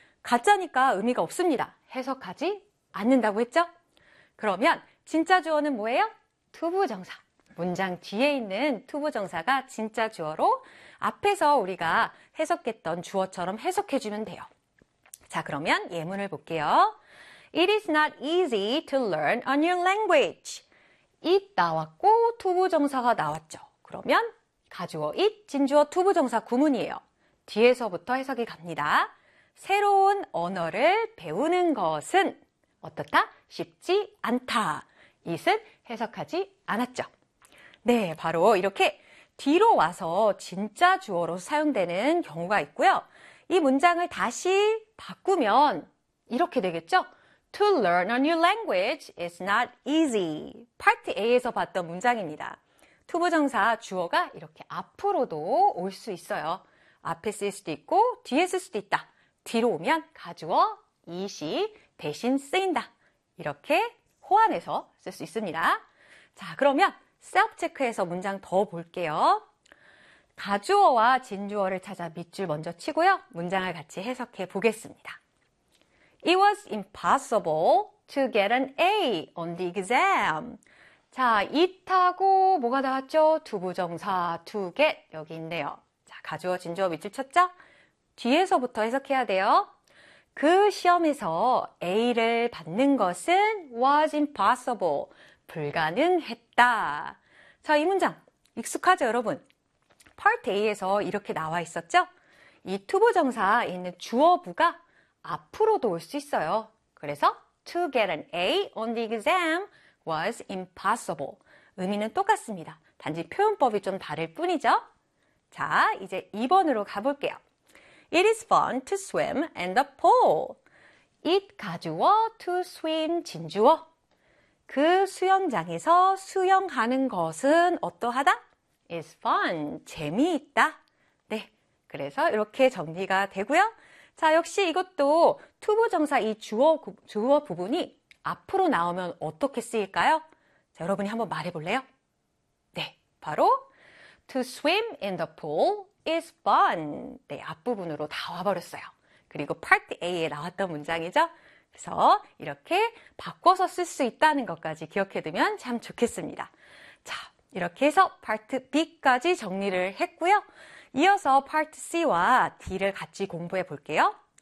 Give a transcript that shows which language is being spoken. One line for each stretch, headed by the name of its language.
Korean: 가짜니까 의미가 없습니다. 해석하지 않는다고 했죠? 그러면 진짜 주어는 뭐예요? 투부정사. 문장 뒤에 있는 투부정사가 진짜 주어로 앞에서 우리가 해석했던 주어처럼 해석해주면 돼요. 자, 그러면 예문을 볼게요.
English: It is not easy to learn a new language.
Korean: It 나왔고 투부정사가 나왔죠. 그러면 가주어 it, 진주어 투부정사 구문이에요. 뒤에서부터 해석이 갑니다. 새로운 언어를 배우는 것은 어떻다? 쉽지 않다. It은 해석하지 않았죠. 네, 바로 이렇게 뒤로 와서 진짜 주어로 사용되는 경우가 있고요. 이 문장을 다시 바꾸면 이렇게 되겠죠?
English: To learn a new language is not easy.
Korean: Part A에서 봤던 문장입니다. 투부정사 주어가 이렇게 앞으로도 올 수 있어요. 앞에 쓸 수도 있고 뒤에 쓸 수도 있다. 뒤로 오면 가주어 이시 대신 쓰인다. 이렇게 호환해서 쓸 수 있습니다. 자, 그러면 셀프체크해서 문장 더 볼게요. 가주어와 진주어를 찾아 밑줄 먼저 치고요. 문장을 같이 해석해 보겠습니다.
English: It was impossible to get an A on the exam.
Korean: 자, it하고 뭐가 나왔죠? 투부정사 to get 여기 있네요. 자, 가주어 진주어 밑줄 쳤죠? 뒤에서부터 해석해야 돼요. 그 시험에서 A를 받는 것은
English: was impossible,
Korean: 불가능했다. 자, 이 문장 익숙하죠, 여러분? Part A에서 이렇게 나와 있었죠? 이 투부정사에 있는 주어부가 앞으로도 올 수 있어요. 그래서
English: to get an A on the exam was impossible.
Korean: 의미는 똑같습니다. 단지 표현법이 좀 다를 뿐이죠. 자, 이제 2번으로 가볼게요.
English: It is fun to swim in the pool. It 가주어, to swim 진주어.
Korean: 그 수영장에서 수영하는 것은 어떠하다?
English: It's fun,
Korean: 재미있다. 네, 그래서 이렇게 정리가 되고요. 자, 역시 이것도 투부정사 이 주어 부분이 앞으로 나오면 어떻게 쓰일까요? 자, 여러분이 한번 말해볼래요? 네, 바로
English: To swim in the pool is fun.
Korean: 네, 앞부분으로 다 와버렸어요. 그리고 Part A에 나왔던 문장이죠. 그래서 이렇게 바꿔서 쓸 수 있다는 것까지 기억해두면 참 좋겠습니다. 자, 이렇게 해서 Part B까지 정리를 했고요. 이어서 Part C와 D를 같이 공부해 볼게요.